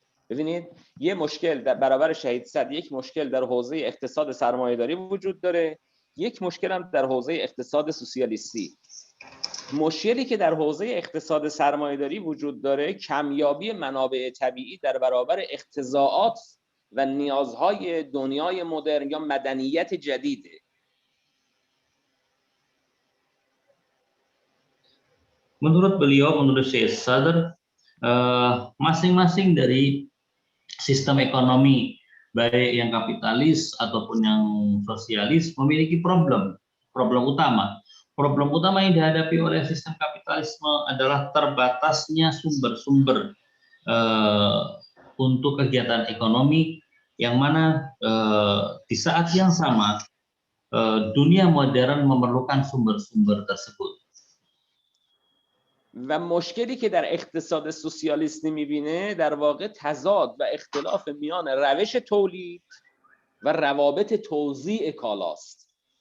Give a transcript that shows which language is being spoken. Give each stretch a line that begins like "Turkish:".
Persian: ببینید یه مشکل در برابر شهید صدر، یک مشکل در حوزه اقتصاد سرمایه‌داری وجود داره، یک مشکل هم در حوزه اقتصاد سوسیالیستی. مشکلی که در حوزه اقتصاد سرمایه‌داری وجود داره کمیابی منابع طبیعی در برابر اقتضاعات و نیازهای دنیای مدرن یا مدنیت جدیده.
Indonesian: Menurut beliau, menurut Syekh Sadr, masing-masing dari sistem ekonomi, baik yang kapitalis ataupun yang sosialis, memiliki problem utama. Problem utama yang dihadapi oleh sistem kapitalisme adalah terbatasnya sumber-sumber untuk kegiatan ekonomi, yang mana di saat yang sama dunia modern memerlukan sumber-sumber tersebut.
Persian: و مشکلی که در اقتصاد سوسیالیستی میبینه در واقع تضاد و اختلاف میان روش تولید و روابط توزیع کالاست.